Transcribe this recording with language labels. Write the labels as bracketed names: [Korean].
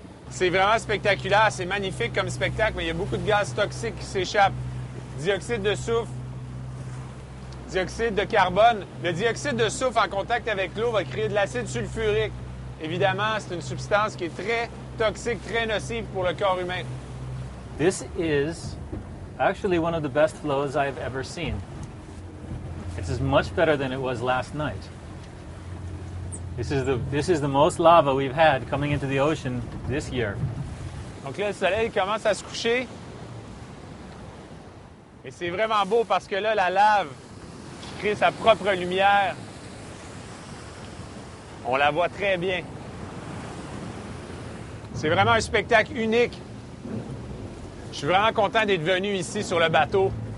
[French] C'est vraiment spectaculaire, c'est magnifique comme spectacle, mais il y a beaucoup de gaz toxiques qui s'échappent. Dioxyde de soufre, dioxyde de carbone. Le dioxyde de soufre en contact avec l'eau va créer de l'acide sulfurique. Évidemment, c'est une substance qui est très toxique, très nocive pour le corps humain. [English] This is actually one of the best flows I've ever seen. It's much better than it was last night. This is the most lava we've had coming into the ocean this year. [French] Donc là, le soleil commence à se coucher. Et c'est vraiment beau parce que là, la lave qui crée sa propre lumière, on la voit très bien. C'est vraiment un spectacle unique. Je suis vraiment content d'être venu ici sur le bateau.